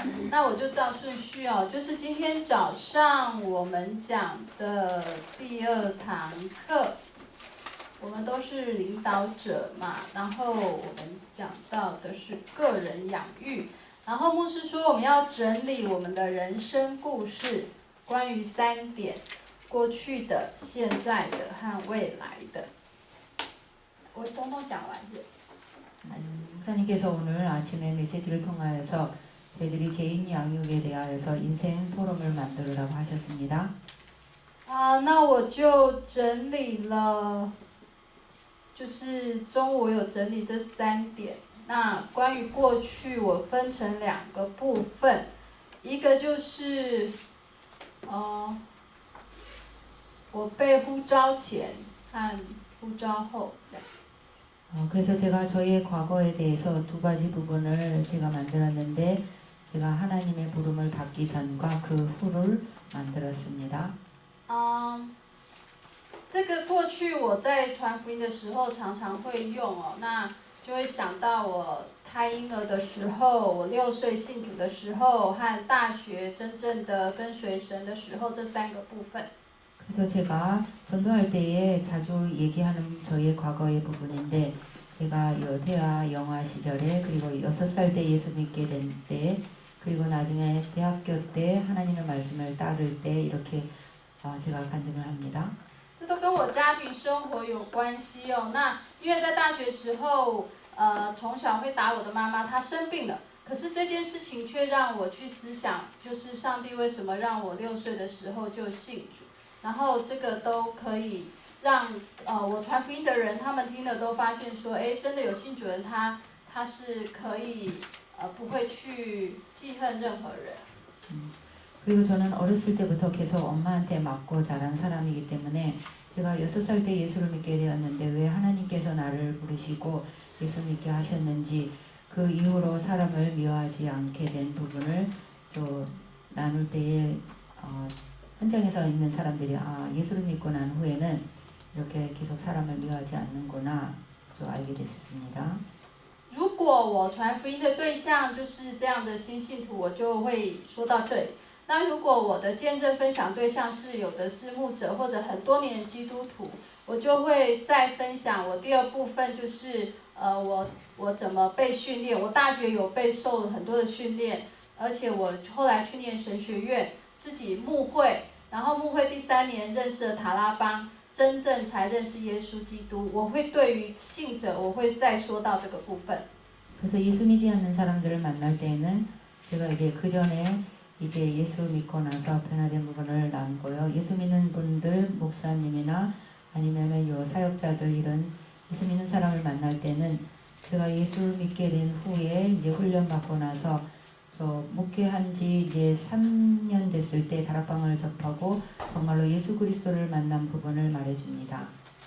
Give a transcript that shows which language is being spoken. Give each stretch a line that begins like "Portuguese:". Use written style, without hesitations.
Chinese: 那我就照顺序哦，就是今天早上我们讲的第2堂课，我们都是领导者嘛，然后我们讲到的是个人养育，然后牧师说我们要整理我们的人生故事，关于3点：过去的、现在的和未来的。我统统讲完是？还是？
Korean: 목사님께서 오늘 아침에 메시지를 통하여서 저희들이 개인 양육에 대하여서 인생 포럼을 만들으라고 하셨습니다.
Chinese: 那我就整理了，就是中午我有整理这3点。那关于过去，我分成2个部分，一个就是，我被呼召前和呼召后这样。
Korean: 그래서 제가 저의 과거에 대해서 2가지 부분을 제가 만들었는데 제가 하나님의 부름을 받기 전과 그 후를 만들었습니다.
Chinese: 这个过去我在传福音的时候常常会用哦，那就会想到我胎婴儿的时候，我6岁信主的时候，和大学真正的跟随神的时候，这3个部分。
Korean: 그래서 제가 전도할 때에 자주 얘기하는 저의 과거의 부분인데 제가 여대와 영아 시절에 그리고 6살 때 예수 믿게 된 때 그리고 나중에 대학교 때 하나님의 말씀을 따를 때 이렇게 제가 간증을 합니다.
Chinese: 这都跟我家庭生活有关系哦。那因为在大学时候，从小会打我的妈妈，她生病了。可是这件事情却让我去思想，就是上帝为什么让我6岁的时候就信主？然后这个都可以让我传福音的人，他们听了都发现说，哎，真的有信主人他是可以不会去记恨任何人。
Korean: 그리고 저는 어렸을 때부터 계속 엄마한테 맞고 자란 사람이기 때문에 제가 6살 때 예수를 믿게 되었는데 왜 하나님께서 나를 부르시고 예수 믿게 하셨는지 그 이후로 사람을 미워하지 않게 된 부분을 또 나눌 때에 현장에서 있는 사람들이 예수를 믿고 난 후에는 이렇게 계속 사람을 미워하지 않는구나 저 알게 됐습니다.
Chinese: 如果我传福音的对象就是这样的新信徒，我就会说到这里。那如果我的见证分享对象是有的是牧者或者很多年的基督徒，我就会再分享我第2部分，就是我怎么被训练。我大学有被受了很多的训练，而且我后来去念神学院。自己牧会，然后牧会第3年认识了塔拉邦，真正才认识耶稣基督。我会对于信者，我会再说到这个部分。
Korean: 그래서 예수 믿지 않는 사람들을 만날 때에는 제가 이제 그 전에 이제 예수 믿고 나서 변화된 부분을 나누고요. 예수 믿는 분들, 목사님이나 아니면은 요 사역자들 이런 예수 믿는 사람을 만날 때는 제가 예수 믿게 된 후에 이제 훈련 받고 나서 저 목회한 지 이제 3년 됐을 때 다락방을 접하고 정말로 예수 그리스도를 만난 부분을 말해줍니다.